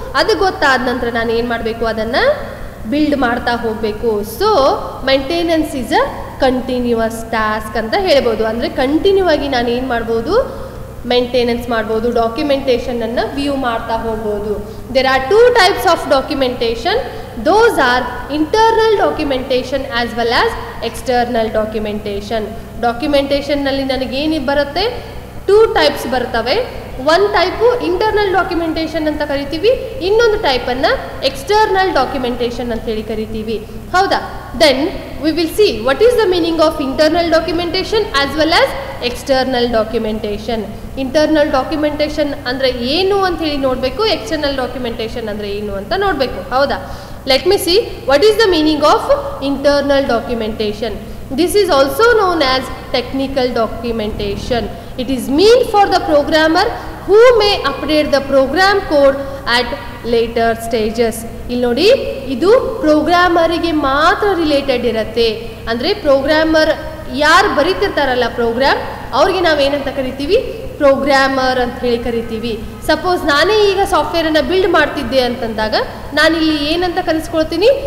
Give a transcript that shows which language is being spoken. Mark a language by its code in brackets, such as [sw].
[kn] ಅದು ಗೊತ್ತಾದ ನಂತರ ನಾನು ಏನು ಮಾಡಬೇಕು? ಅದನ್ನು ಬಿಲ್ಡ್ ಮಾಡ್ತಾ ಹೋಗಬೇಕು. [en] so maintenance is a continuous task [kn] ಅಂತ ಹೇಳ್ಬೋದು. ಅಂದರೆ ಕಂಟಿನ್ಯೂ ಆಗಿ ನಾನು ಏನು ಮಾಡ್ಬೋದು? ಮೇಂಟೆನೆನ್ಸ್ ಮಾಡ್ಬೋದು, ಡಾಕ್ಯುಮೆಂಟೇಷನನ್ನು ವ್ಯೂ ಮಾಡ್ತಾ ಹೋಗ್ಬೋದು. [en] There are two types of documentation. Those are internal documentation as well as external documentation. [kn] ಡಾಕ್ಯುಮೆಂಟೇಷನ್ನಲ್ಲಿ ನನಗೇನು ಬರುತ್ತೆ? ಟೂ ಟೈಪ್ಸ್ ಬರ್ತವೆ. ಒಂದು ಟೈಪು ಇಂಟರ್ನಲ್ ಡಾಕ್ಯುಮೆಂಟೇಷನ್ ಅಂತ ಕರಿತೀವಿ, ಇನ್ನೊಂದು ಟೈಪನ್ನು ಎಕ್ಸ್ಟರ್ನಲ್ ಡಾಕ್ಯುಮೆಂಟೇಷನ್ ಅಂತೇಳಿ ಕರಿತೀವಿ, ಹೌದಾ? [en] Then we will see what is the meaning of internal documentation as well as external documentation. [kn] Internal documentation ಅಂದರೆ ಏನು ಅಂತ ಹೇಳಿ ನೋಡಬೇಕು, ಎಕ್ಸ್ಟರ್ನಲ್ ಡಾಕ್ಯುಮೆಂಟೇಷನ್ ಅಂದರೆ ಏನು ಅಂತ ನೋಡಬೇಕು, ಹೌದಾ? [en] Let me see what is the meaning of internal documentation. This is also known as technical documentation. It is meant for the programmer who may update the program code at later stages. [kn] ಇಲ್ಲಿ ನೋಡಿ, ಇದು ಪ್ರೋಗ್ರಾಮರಿಗೆ ಮಾತ್ರ related ಇರುತ್ತೆ. ಅಂದರೆ programmer ಯಾರು ಬರೀತಿರ್ತಾರಲ್ಲ program, ಅವ್ರಿಗೆ ನಾವೇನಂತ ಕರಿತೀವಿ? ಪ್ರೋಗ್ರಾಮರ್ ಅಂತ ಹೇಳಿ ಕರಿತೀವಿ. ಸಪೋಸ್ ನಾನೇ ಈಗ ಸಾಫ್ಟ್ವೇರನ್ನು ಬಿಲ್ಡ್ ಮಾಡ್ತಿದ್ದೆ ಅಂತಂದಾಗ ನಾನಿಲ್ಲಿ ಏನಂತ ಕರೆಸ್ಕೊಳ್ತೀನಿ?